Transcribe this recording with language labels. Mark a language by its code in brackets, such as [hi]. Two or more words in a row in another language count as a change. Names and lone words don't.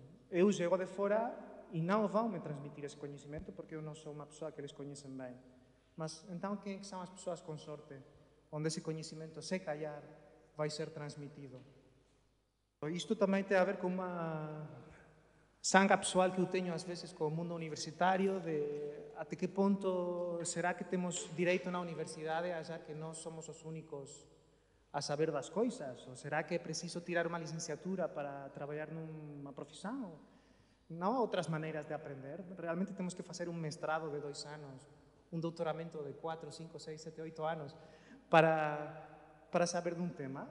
[gl] Eu chego de fora e non vão me transmitir ese coñecimento porque eu non sou unha persoa que eles coñecen ben. Mas, entón, quen son as persoas con sorte onde ese coñecimento, se callar, vai ser transmitido? Isto tamén ten a ver con unha sanga persoal que eu teño ás veces co mundo universitario, de até que ponto será que temos direito na universidade, xa que non somos os únicos a saber das coisas? [pt] Ou será que é preciso tirar uma licenciatura para trabalhar numa profissão? Não há outras maneiras de aprender. Realmente temos que fazer um mestrado de 2 anos, um doutoramento de 4, 5, 6, 7, 8 anos para saber de um tema?